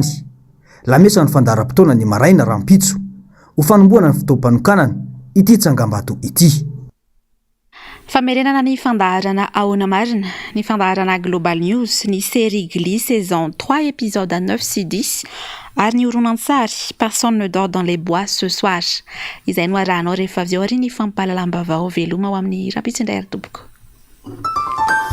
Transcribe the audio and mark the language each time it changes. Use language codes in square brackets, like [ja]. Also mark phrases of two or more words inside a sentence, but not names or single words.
[mg] Lamesa ny fandaharam-potoana ny maraina rahampitso ho fanomboana ny fotoam-panokanana ity tsangambato ity. Famerenana ny fandaharana ahoana marina, ny fandaharana Global News, ny [fr] série Glee saison 3 épisode 9 [mg] sy 10 ary ny horonan-tsary Personne ne dort dans les bois ce soir. Izay no arahanao rehefa avy ao ary ny fampahalalam-baovao veloma ao amin'ny rapitsin-dray ary tompoko.